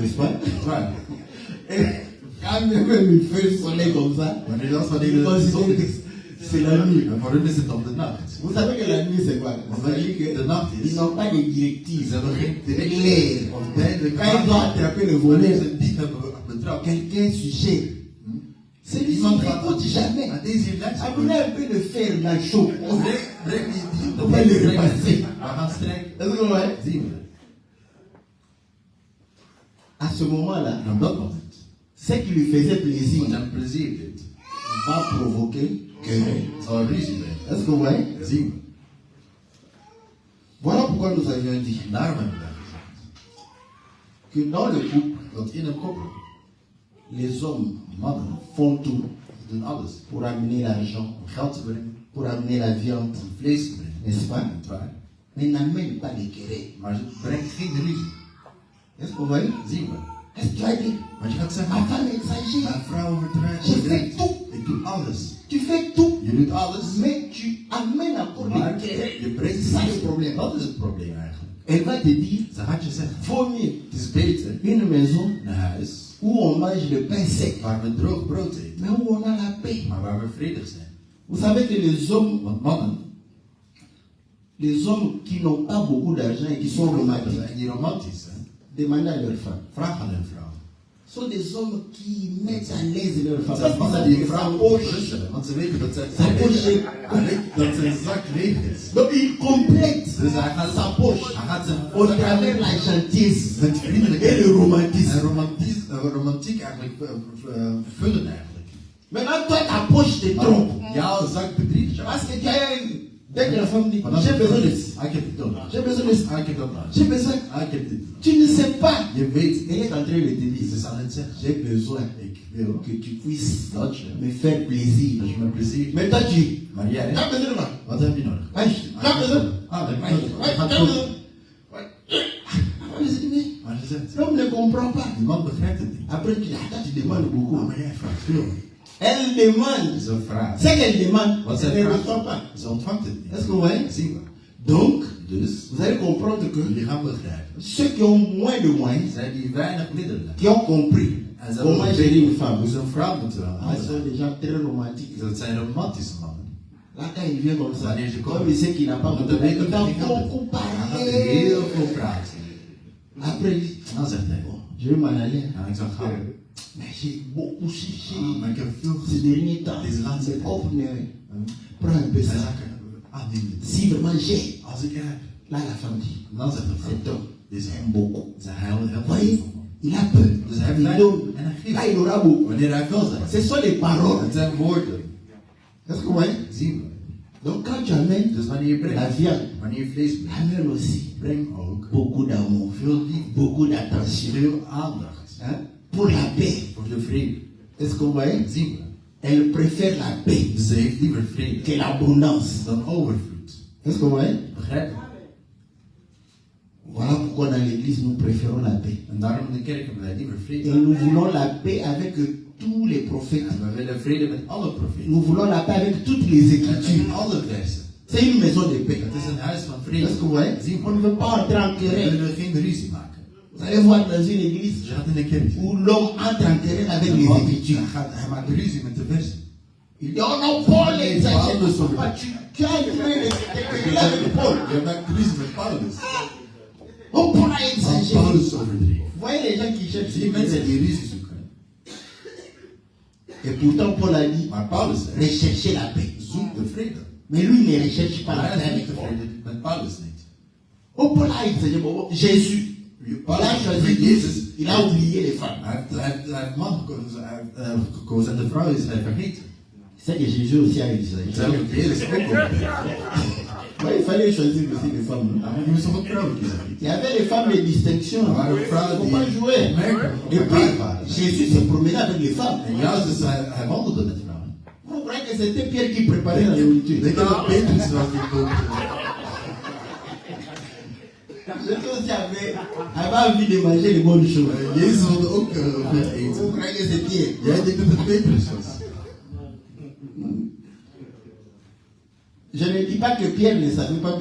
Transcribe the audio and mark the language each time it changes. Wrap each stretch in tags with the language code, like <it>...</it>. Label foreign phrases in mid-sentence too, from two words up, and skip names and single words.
<fr>N'est-ce pas?</fr> <nl>Niet waar?</nl> <fr>Et quand même il fait le soleil comme ça,</fr> <nl>Wanneer dat</nl> <fr>ils</fr> <nl>wanneer de zon</nl> <fr>considèrent</fr> <nl>is,</nl> <fr>que c'est la nuit.</fr> <nl>En voor hun is het op de nacht.</nl> <fr>Vous savez que la nuit c'est quoi? C'est-à-dire que</fr> <nl>De nacht</nl> <fr>ils</fr> <nl>is,</nl> <fr>n'ont pas de</fr> <nl>ze</nl> <fr>directives.</fr> <nl>hebben geen</nl> <fr>Clair.</fr> <nl>directie of duidelijke</nl> <fr>Quand ils doivent attraper le</fr> <nl>wanneer</nl> <fr>voleur,</fr> <nl>ze een dief hebben betrapt.</nl> <fr>quelqu'un suggère. Celui-ci</fr> <nl>Iemand gaat</nl> <fr>n'écoute jamais.</fr> <nl>aan deze les.</nl> <fr>Amenez un peu de fer dans le chaud.</fr> <nl>Breng die</nl> <fr>On va le repasser.</fr> <nl>We gaan strijken.</nl> <fr>Est-ce que vous voyez?</fr> <nl>Zien we.</nl> <fr>À ce moment-là,</fr> <nl>En op dat moment,</nl> <fr>ce qui lui faisait plaisir</fr> <nl>wat hem plezier deed,</nl> <fr>va provoquer querelle.</fr> <nl>zal er ruzie brengen.</nl> <fr>Est-ce que vous voyez?</fr> <nl>Zien we.</nl> <fr>Voilà pourquoi nous avions dit</fr> <nl>En daarom hebben we gezegd</nl> <fr>que dans le couple,</fr> <nl>dat in een koppel,</nl> <fr>les hommes</fr> <nl>mannen</nl> <fr>font tout</fr> <nl>doen alles</nl> <fr>pour amener l'argent,</fr> <nl>om geld te brengen,</nl> <fr>pour amener la viande,</fr> <nl>om vlees te brengen.</nl> <fr>n'est-ce pas?</fr> <nl>Niet waar?</nl> <fr>Mais n'amènent pas les querelles.</fr> <nl>Maar ze brengt geen ruzie.</nl> <fr>Est-ce que vous voyez?</fr> <nl>Zien we.</nl> <fr>Qu'est-ce que tu vas dire?</fr> <nl>Want je gaat</nl> <fr>Ma</fr> <nl>zeggen,</nl> <fr>femme exagère.</fr> <nl>mijn vrouw overdrijft.</nl> <fr>Je fais tout.</fr> <nl>Ik doe alles.</nl> <fr>Tu fais tout.</fr> <nl>Je doet alles.</nl> <fr>Mais tu amènes encore</fr> <nl>Maar</nl> <fr>des querelles.</fr> <nl>je brengt</nl> <fr>C'est ça le</fr> <nl>ruzie.</nl> <fr>problème.</fr> <nl>Dat is het probleem eigenlijk.</nl> <fr>Elle va te dire,</fr> <nl>Ze gaat je zeggen,</nl> <fr>vaut mieux</fr> <nl>het is beter</nl> <fr>une maison</fr> <nl>een huis</nl> <fr>où on mange le pain sec,</fr> <nl>waar we droog brood eten,</nl> <fr>mais où on a la paix.</fr> <nl>maar waar we vredig zijn.</nl> <fr>Vous savez que les hommes qui n'ont pas beaucoup d'argent et qui sont</fr> <nl>Dat</nl> <fr>romantiques,</fr> <nl>zijn die romantisch, hè?</nl> <fr>demandez à leur femme,</fr> <nl>Vraag aan hun vrouw.</nl> <fr>sont des hommes qui mettent à l'aise leur femme.</fr> <nl>Dat</nl> <fr>Parce qu'ils</fr> <nl>zijn</nl> <fr>savent</fr> <nl>die</nl> <fr>que ça</fr> <nl>vrouwen</nl> <fr>poche.</fr> <nl>oprusten, want ze weten dat</nl> <fr>Ça poche.</fr> <nl>dat zijn zak leeg is.</nl> <fr>Donc il complète</fr> <nl>Dus hij gaat</nl> <fr>sa poche</fr> <nl>Hij gaat zijn</nl> <fr>au travers la gentillesse</fr> <nl>met</nl> <fr>et</fr> <nl>vriendelijkheid</nl> <fr>le romantisme.</fr> <nl>en romantiek eigenlijk vullen eigenlijk.</nl> <fr>Maintenant, toi, ta poche te trompe.</fr> <nl>Jouw zak bedriegt jou.</nl> <fr>Parce que tu as dès que la femme dit,</fr> <nl>Want</nl> <fr>j'ai besoin de ça.</fr> <nl>Ik heb dit nodig.</nl> <fr>J'ai besoin de ça.</fr> <nl>Ik heb dat nodig.</nl> <fr>J'ai besoin.</fr> <nl>Ik heb dit.</nl> <fr>Tu ne sais pas.</fr> <nl>Je weet,</nl> <fr>Elle est en train de te</fr> <nl>ze</nl> <fr>dire,</fr> <nl>is aan het zeggen.</nl> <fr>j'ai besoin</fr> <nl>Ik wil</nl> <fr>que tu puisses</fr> <nl>dat je</nl> <fr>me faire plaisir.</fr> <nl>dat je me plezier.</nl> <fr>Mais toi, tu</fr> <nl>Maar jij,</nl> <fr>as besoin de moi.</fr> <nl>wat heb je nodig?</nl> <fr>Ouais, tu as besoin.</fr> <nl>Ah, dat</nl> <fr>Ouais,</fr> <nl>heb</nl> <fr>ouais,</fr> <nl>je</nl> <fr>tu as</fr> <nl>nodig.</nl> <fr>besoin. Ouais. Ah, je dis, mais</fr> <nl>Maar ze zegt,</nl> <fr>l'homme ne comprend pas.</fr> <nl>die man begrijpt het niet.</nl> <fr>Après, tu dis, ah, toi, tu demandes beaucoup.</fr> <nl>Ah, maar jij vraagt veel.</nl> <fr>Elle demande.</fr> <nl>Ze vraagt.</nl> <fr>Ce qu'elle demande,</fr> <nl>Wat</nl> <fr>elle</fr> <nl>zij</nl> <fr>ne reçoit</fr> <nl>vraagt,</nl> <fr>pas.</fr> <nl>ze ontvangt het</nl> <fr>Est-ce</fr> <nl>niet.</nl> <fr>que vous voyez?</fr> <nl>Zien we.</nl> <fr>Donc,</fr> <nl>Dus,</nl> <fr>vous allez comprendre que</fr> <nl>jullie gaan begrijpen.</nl> <fr>ceux qui ont moins de moyens,</fr> <nl>Zij die weinig middelen</nl> <fr>qui ont compris</fr> <nl>en ze</nl> <fr>comment</fr> <nl>hebben</nl> <fr>gérer une femme,</fr> <nl>hoe ze een vrouw moeten</nl> <fr>ah, ils sont</fr> <nl>handelen.</nl> <fr>des gens très romantiques.</fr> <nl>Dat zijn romantische mannen.</nl> <fr>Là, quand il vient comme ça,</fr> <nl>Wanneer ze komen,</nl> <fr>comme il sait qu'il n'a pas</fr> <nl>want</nl> <fr>beaucoup</fr> <nl>dan weet</nl> <fr>d'argent,</fr> <nl>dat</nl> <fr>il</fr> <nl>hij</nl> <fr>va</fr> <nl>geen</nl> <fr>beaucoup</fr> <nl>geld heeft. Hij gaat</nl> <fr>parler.</fr> <nl>heel veel praten.</nl> <fr>Après, il dit,</fr> <nl>En dan zegt hij,</nl> <fr>bon, je vais m'en aller.</fr> <nl>ja, ik zou gaan.</nl> <fr>Mais j'ai beaucoup cherché</fr> <nl>Maar ik heb veel</nl> <fr>ces derniers temps.</fr> <nl>Deze laatste</nl> <fr>C'est</fr> <nl>tijd.</nl> <fr>comme, prends un peu</fr> <nl>Hij</nl> <fr>ça.</fr> <nl>zegt, neem dit.</nl> <fr>Si vraiment j'ai,</fr> <nl>Als ik heb.</nl> <fr>là, la femme dit,</fr> <nl>En dan zegt de vrouw,</nl> <fr>cet homme</fr> <nl>deze</nl> <fr>aime beaucoup.</fr> <nl>Ze heel</nl> <fr>Vous voyez,</fr> <nl>veel.</nl> <fr>il a peur.</fr> <nl>Dus hij heeft</nl> <fr>Il</fr> <nl>weinig</nl> <fr>donne.</fr> <nl>en hij</nl> <fr>Là,</fr> <nl>geeft.</nl> <fr>il aura beaucoup.</fr> <nl>Wanneer hij veel zegt,</nl> <fr>Ce sont les paroles.</fr> <nl>het zijn woorden.</nl> <fr>Est-ce que vous voyez?</fr> <nl>Zien we.</nl> <fr>Donc, quand tu amènes</fr> <nl>Dus wanneer je</nl> <fr>la</fr> <nl>brengt,</nl> <fr>viande,</fr> <nl>wanneer je vlees brengt,</nl> <fr>amène aussi</fr> <nl>breng ook</nl> <fr>beaucoup d'amour,</fr> <nl>veel liefde,</nl> <fr>beaucoup d'attention.</fr> <nl>veel aandacht</nl> <fr>Hein? Pour la paix.</fr> <nl>voor de vrede.</nl> <fr>Est-ce que vous voyez?</fr> <nl>Zien we.</nl> <fr>Elle préfère la paix</fr> <nl>Dus ze heeft liever vrede</nl> <fr>que l'abondance.</fr> <nl>dan overvloed.</nl> <fr>Est-ce que vous voyez?</fr> <nl>Begrijp je?</nl> <fr>Voilà pourquoi dans l'église nous préférons la paix.</fr> <nl>En daarom in de kerk hebben wij liever</nl> <fr>Et</fr> <nl>vrede.</nl> <fr>nous voulons la paix avec tous les prophètes.</fr> <nl>En we willen vrede met alle profeten.</nl> <fr>Nous voulons la paix avec toutes les</fr> <nl>En met</nl> <fr>écritures.</fr> <nl>alle versen.</nl> <fr>C'est une maison de paix.</fr> <nl>Het is een huis van</nl> <fr>Est-ce</fr> <nl>vrede.</nl> <fr>que vous voyez?</fr> <nl>Zien</nl> <fr>On</fr> <nl>we.</nl> <fr>ne veut pas entrer en</fr> <nl>We</nl> <fr>querelle.</fr> <nl>willen geen ruzie maken.</nl> <fr>Vous allez voir dans une église</fr> <nl>Dus je gaat in de kerk.</nl> <fr>où l'homme entre en querelle avec les écritures.</fr> <nl>Hij maakt ruzie met de versen.</nl> <fr>Il dit, oh non, Paul exagère. Tu as une main de avec Paul.</fr> <nl>Je maakt ruzie met Paulus.</nl> <fr>Oh, Paul a</fr> <nl>Want</nl> <fr>exagéré.</fr> <nl>Paulus overdreef.</nl> <fr>Vous voyez les gens qui cherchent</fr> <nl>Zie</nl> <fr>les</fr> <nl>je mensen</nl> <fr>querelles.</fr> <nl>die ruzie zoeken.</nl> <fr>Et pourtant, Paul a dit,</fr> <nl>Maar Paulus zegt,</nl> <fr>recherchez la paix.</fr> <nl>zoek de vrede.</nl> <fr>Mais lui ne recherche pas</fr> <nl>Maar</nl> <fr>la</fr> <nl>hij</nl> <fr>paix</fr> <nl>zoekt</nl> <fr>avec</fr> <nl>de</nl> <fr>Paul.</fr> <nl>vrede met Paulus niet.</nl> <fr>Oh, Paul a exagéré. Bon, Jésus, il a choisi Jésus. Il a oublié les femmes.</fr> <nl>Hij heeft man gekozen, hij heeft gekozen en de vrouw is hij vergeten.</nl> <fr>C'est que Jésus aussi a exagéré.</fr> <nl>Terwijl Jezus ook over.</nl> <fr>Ouais, il fallait choisir aussi les femmes.</fr> <nl>Maar je moest toch ook vrouwen kiezen.</nl> <fr>Il y avait les femmes de distinction.</fr> <nl>Er waren</nl> <fr>Il ne</fr> <nl>vrouwen</nl> <fr>faut</fr> <nl>die</nl> <fr>pas jouer. Et puis,</fr> <nl>opmerkelijk waren.</nl> <fr>Jésus se promenait avec les femmes.</fr> <nl>En juist dus hij wandelde met vrouwen.</nl> <fr>Vous croyez que c'était Pierre qui préparait la nourriture?</fr> <nl>Denk je dat Petrus wel die kookte?</nl> <fr>Jésus aussi avait envie de manger les bonnes choses.</fr> <nl>Jezus wilde ook goed</nl> <fr>Vous</fr> <nl>eten.</nl> <fr>croyez que c'est Pierre?</fr> <nl>Jij denkt dat het Petrus was.</nl> <fr>Je ne dis pas que Pierre ne savait pas</fr>